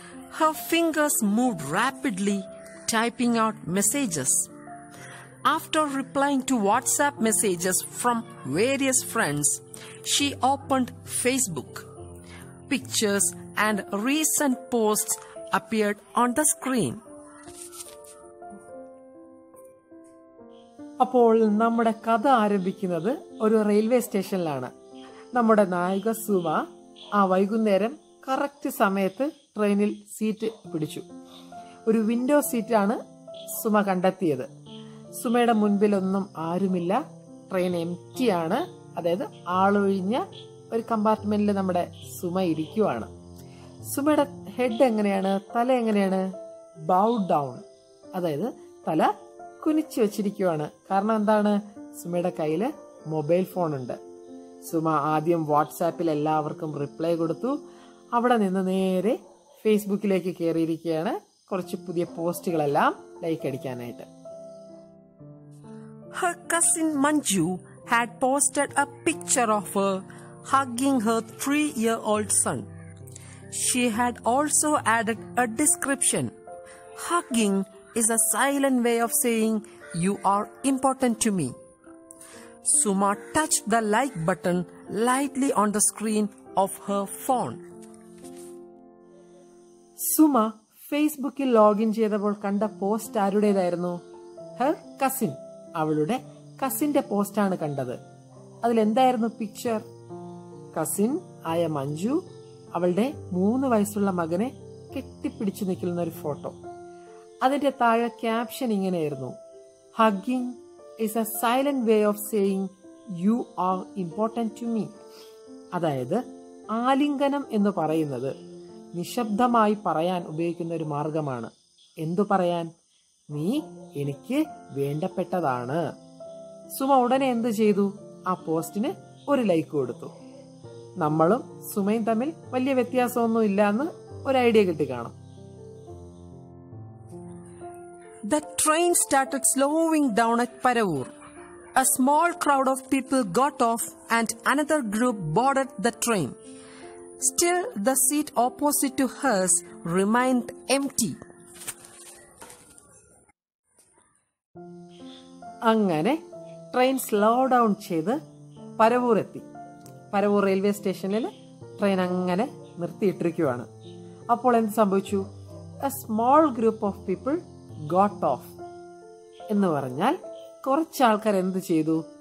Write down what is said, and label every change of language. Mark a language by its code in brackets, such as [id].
[en] Her fingers moved rapidly, typing out messages. After replying to WhatsApp messages from various friends, she opened Facebook. Pictures and recent posts appeared on the screen. [ml] അപ്പോൾ നമ്മുടെ കഥ ആരംഭിക്കുന്നത് ഒരു railway സ്റ്റേഷനിലാണ്. നമ്മുടെ നായിക സുമ ആ വൈകുന്നേരം കറക്റ്റ് സമയത്ത് ട്രെയിനിൽ സീറ്റ് പിടിച്ചു. ഒരു വിൻഡോ സീറ്റാണ് സുമ കണ്ടെത്തിയത്. സുമയുടെ മുൻപിലൊന്നും ആരുമില്ല. ട്രെയിൻ എംപ്റ്റി ആണ്. അതായത് ആളൊഴിഞ്ഞ ഒരു കമ്പാർട്ട്മെന്റിൽ നമ്മുടെ സുമ ഇരിക്കുവാണ്. സുമയുടെ ഹെഡ് എങ്ങനെയാണ്, തല എങ്ങനെയാണ്? [en] bow down, [ml] അതായത് തല കുനിച്ചു വെച്ചിരിക്കുവാണ്. കാരണം എന്താണ്? സുമയുടെ കയ്യില് മൊബൈൽ ഫോൺ ഉണ്ട്. സുമ ആദ്യം വാട്സാപ്പിൽ എല്ലാവർക്കും റിപ്ലൈ കൊടുത്തു. അവിടെ നിന്ന് നേരെ ഫേസ്ബുക്കിലേക്ക് കയറിയിരിക്കുകയാണ് കുറച്ച് പുതിയ പോസ്റ്റുകളെല്ലാം like അടിക്കാനായിട്ട്. [en] Her cousin Manju had posted a picture of her hugging her 3-year-old son. She had also added a description. Hugging is a silent way of saying you are important to me. Suma touched the like button lightly on the screen of her phone. [ml] Suma ഫേസ്ബുക്കിൽ login ചെയ്തപ്പോൾ കണ്ട post ആരുടേതായിരുന്നു? [en] her cousin, [ml] അവളുടെ കസിന്റെ പോസ്റ്റാണ് കണ്ടത്. അതിലെന്തായിരുന്നു picture? Cousin ആയ മഞ്ജു അവളുടെ 3 വയസ്സുള്ള മകനെ കെട്ടിപ്പിടിച്ചു നിൽക്കുന്ന ഒരു ഫോട്ടോ. അതിന്റെ താഴെ ക്യാപ്ഷൻ ഇങ്ങനെയായിരുന്നു: [en] Hugging is a silent way of saying you are important to me. [ml] അതായത് ആലിംഗനം എന്ന് പറയുന്നത് നിശബ്ദമായി പറയാൻ ഉപയോഗിക്കുന്ന ഒരു മാർഗമാണ്. എന്തു പറയാൻ? നീ എനിക്ക് വേണ്ടപ്പെട്ടതാണ്. സുമ ഉടനെ എന്ത് ചെയ്തു? ആ പോസ്റ്റിന് ഒരു ലൈക്ക് കൊടുത്തു. നമ്മളും സുമയും തമ്മിൽ വലിയ വ്യത്യാസമൊന്നും ഇല്ല എന്ന് ഒരു ഐഡിയ കിട്ടി കാണും. [en] The train started slowing down at Paravur. A small crowd of people got off and another group boarded the train. Still, the seat opposite to hers remained empty. [ml] അങ്ങനെ ട്രെയിൻ സ്ലോ ഡൗൺ ചെയ്ത് പരവൂർ എത്തി. Paravur railway സ്റ്റേഷനിൽ train അങ്ങനെ നിർത്തിയിട്ടിരിക്കുകയാണ്. അപ്പോൾ എന്ത് സംഭവിച്ചു? [en] a small group of people got off [ml] എന്ന് പറഞ്ഞാൽ കുറച്ച് ആൾക്കാർ എന്ത് ചെയ്തു?